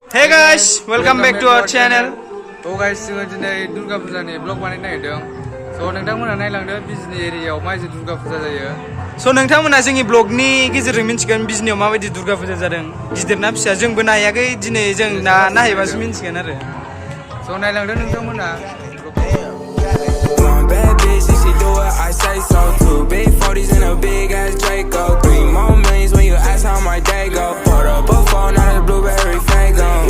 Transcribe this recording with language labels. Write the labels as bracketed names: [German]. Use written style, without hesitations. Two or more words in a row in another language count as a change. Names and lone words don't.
[English] Hey guys, welcome back to our channel. Oh guys, [Bodo] जोङो दिनै दुर्गा फुजानि ब्लग बानायनो नागिरदों। स' नोंथांमोना नायलांदो बिजनि एरियायाव माबायदि दुर्गा फुजा जायो। स' नोंथांमोना जोंनि ब्लगनि गेजेरजों मिन्थिगोन बिजनियाव माबायदि दुर्गा फुजा जादों। गिदिर ना फिसा जोंबो नायाखै दिनै जों नायहैबासो मिन्थिगोन आरो। स' नायलांदो नोंथांमोना। [English] Bad bitch, if she do it, I say so too. Big 40s and a big ass Draco. 3 more millions when you ask how my day go. Put up a phone, not a blueberry fango.